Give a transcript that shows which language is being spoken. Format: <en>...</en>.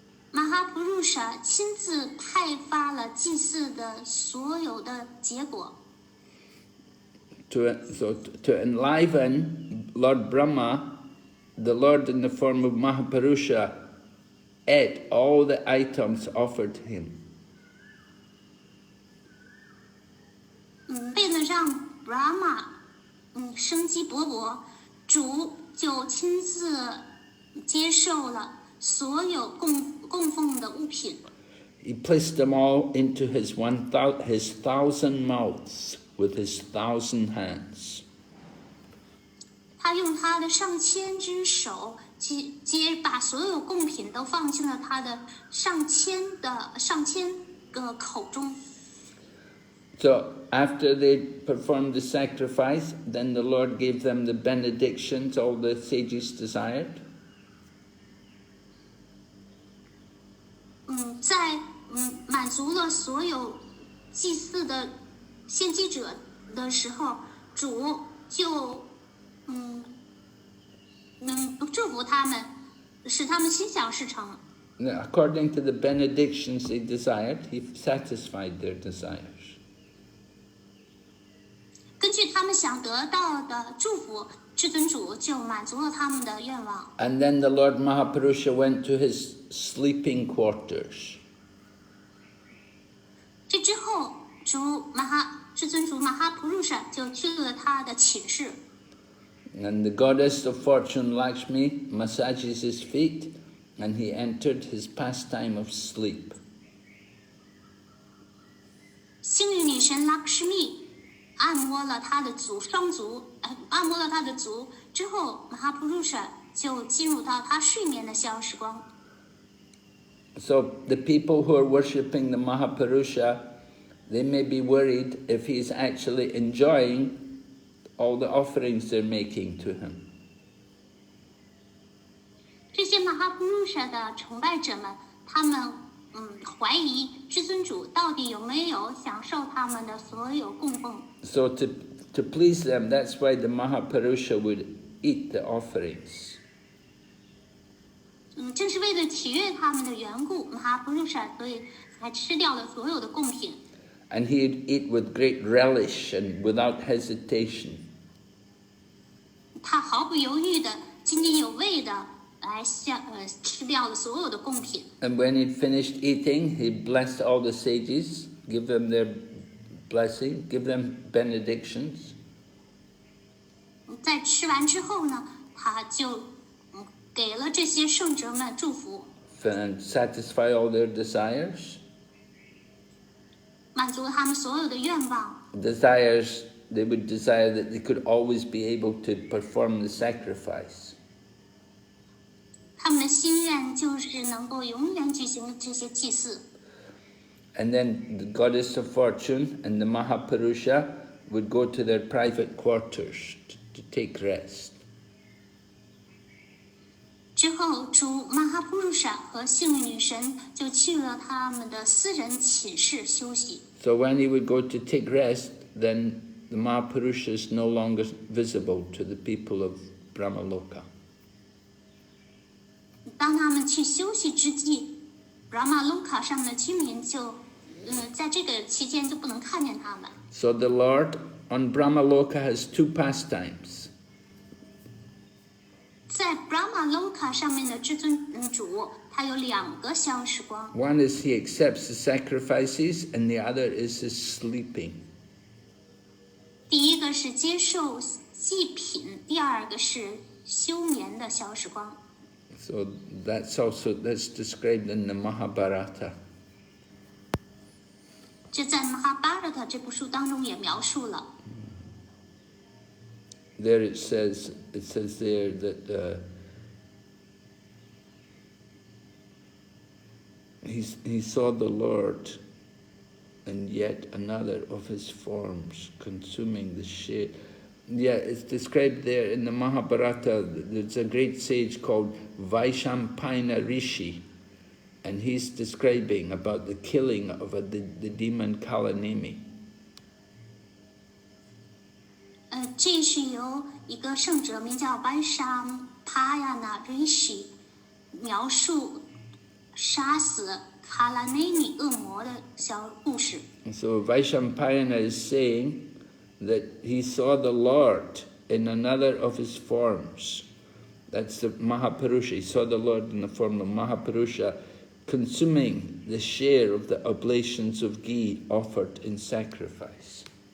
<zh>马哈普鲁舍亲自派发了祭祀的所有的结果。</zh> <en>To enliven Lord Brahma, the Lord in the form of Mahapurusha ate all the items offered to him.</en> <zh>为了让 Brahma 生机勃勃，主就亲自接受了所有供奉的物品。</zh> <en>He placed them all into his 1,000 mouths with his 1,000 hands.</en> <zh>他用他的上千只手把所有贡品都放进了他的上千个口中。</zh> <en>So after they performed the sacrifice, then the Lord gave them the benedictions all the sages desired.</en> <zh>在满足了所有祭祀的献祭者的时候，主就祝福他们，使他们心想事成。</zh> <en>According to the benedictions they desired, He satisfied their desires.</en> <zh>根据他们想得到的祝福，至尊主就满足了他们的愿望。</zh> <en>And then the Lord Mahapurusha went to his sleeping quarters.</en> <zh>这之后，至尊主马哈普鲁舍就去了他的寝室。</zh> <en>And the goddess of fortune Lakshmi massages his feet, and he entered his pastime of sleep.</en> <zh>幸运女神拉克什米按摩了他的双足，按摩了他的足之后，马哈普鲁舍就进入到他睡眠的小时光。</zh> <en>So the people who are worshipping the Mahapurusha, they may be worried if he's actually enjoying all the offerings they're making to him.</en> <zh>这些马哈普鲁舍的崇拜者们，他们怀疑至尊主到底有没有享受他们的所有供奉。</zh> <en>So to please them, that's why the Mahapurusha would eat the offerings.</en> <zh>正是为了取悦他们的缘故，马哈普鲁舍所以才吃掉了所有的贡品。</zh> <en>And he'd eat with great relish and without hesitation.</en> <zh>他毫不犹豫的、津津有味的来吃掉了所有的贡品。</zh> <en>And when he'd finished eating, he blessed all the sages, give them their blessing, give them benedictions.</en> <zh>在吃完之后呢，他就给了这些圣者们祝福，</zh> <en>And satisfy all their desires.</en> <zh>满足了他们所有的愿望。</zh> <en>Desires, they would desire that they could always be able to perform the sacrifice.</en> <zh>他们的心愿就是能够永远举行这些祭祀。</zh> <en>And then the goddess of fortune and the Mahapurusha would go to their private quarters to take rest.</en> <zh>之后，主马哈普鲁舍和幸运女神就去了他们的私人寝室休息。</zh> <en>So when he would go to take rest, then the Mahapurusha is no longer visible to the people of Brahmaloka.</en> <zh>当他们去休息之际，拉玛卢卡上的居民就，在这个期间就不能看见他们。</zh> <en>So the Lord on Brahmaloka has two pastimes.</en> <zh>在布拉玛卢卡上面的至尊主，他有两个小时光。</zh> <en>One is he accepts the sacrifices, and the other is his sleeping.</en> <zh>第一个是接受祭品，第二个是休眠的小时光。</zh> <en>So that's described in the Bhagavatamrta.</en> <zh>这在《马哈巴拉特》这部书当中也描述了。</zh> <en>There it says there that he saw the Lord, and yet another of his forms consuming the shade. Yeah, it's described there in the Mahabharata. There's a great sage called Vaishampayana Rishi, and he's describing about the killing of the demon Kalanemi.</en> <zh>这是由一个圣者名叫白沙帕亚纳瑞西描述杀死卡拉内米恶魔的小故事。</zh> <en>So Vaishampayana is saying that he saw the Lord in another of his forms. That's the Mahapurusha. He saw the Lord in the form of Mahapurusha consuming the share of the oblations of ghee offered in sacrifice.</en>